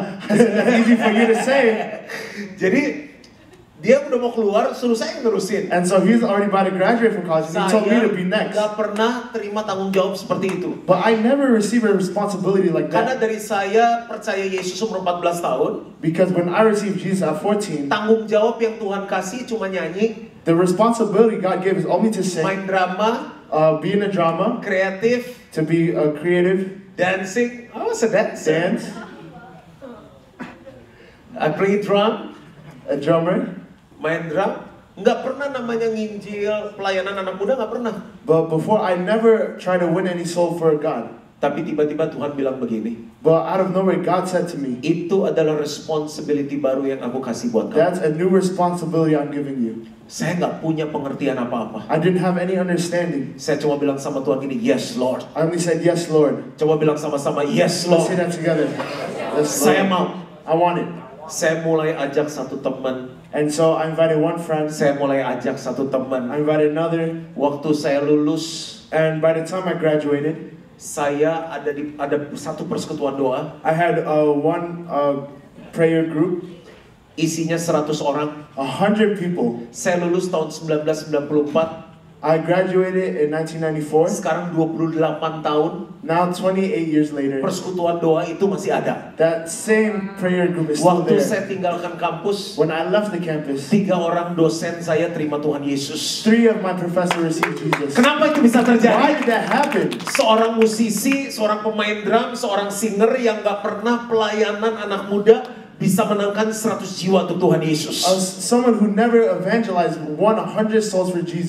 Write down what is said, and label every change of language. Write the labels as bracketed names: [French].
[English] That's easy for you to say. [Indonesian] Jadi dia udah mau keluar, suruh saya yang nerusin. [English] And so he's already about to graduate from college. And he told me to be next. [Indonesian] Gak pernah terima tanggung jawab seperti itu. [English] But I never received a responsibility like [Indonesian] Karena [English] that. [Indonesian] dari saya percaya Yesus umur 14 tahun, [English] Because when I received Jesus at 14, [Indonesian] tanggung jawab yang Tuhan kasih cuma nyanyi, [English] the responsibility God gave is only to sing, [Indonesian] main drama, [English] be in a drama, [Indonesian] kreatif, [English] to be creative, dancing. I was a dancer. dance, I play drum, a drummer. [Indonesian] main drum. Nggak pernah namanya nginjil, pelayanan anak muda nggak pernah. [English] But before, I never tried to win any soul for God. [Indonesian] Tapi tiba-tiba Tuhan bilang begini, [English] But out of nowhere, God said to me, [Indonesian] itu adalah responsibility baru yang aku kasih buat kamu. [English] "That's a new responsibility I'm giving you." [Indonesian] Saya nggak punya pengertian apa-apa. [English] I didn't have any understanding. [Indonesian] Saya cuma bilang sama Tuhan gini, [English] yes Lord. I only said, "Yes, Lord." [Indonesian] Coba bilang sama-sama, [English] yes Let's Lord. say that together. [Indonesian] Saya mau. [English] I want it. [Indonesian] Saya mulai ajak satu teman. [English] And so I invited one friend. [Indonesian] Saya mulai ajak satu teman. [English] I invited another. [Indonesian] Waktu saya lulus, [English] And by the time I graduated, [Indonesian] saya ada satu persekutuan doa. [English] I had one prayer group. [Indonesian] Isinya 100 orang. [English] 100 people. [Indonesian] Saya lulus tahun 1994. [English] I graduated in 1994. [Indonesian] Sekarang 28 tahun. [English] Now 28 years later, [Indonesian] Persekutuan doa itu masih ada. [English] that same prayer group is still [Indonesian] Waktu [English] there. [Indonesian] saya tinggalkan kampus, [English] When I left the campus, [Indonesian] 3 orang dosen saya terima Tuhan Yesus. [English] 3 of my professors received Jesus. [Indonesian] Kenapa itu bisa [English] Why [Indonesian] terjadi? [English] did that happen? [Indonesian] Seorang musisi, seorang pemain drum, seorang singer yang gak pernah pelayanan anak muda bisa menangkan 100 jiwa untuk Tuhan Yesus. [English] Someone who never evangelized won 100 souls for Jesus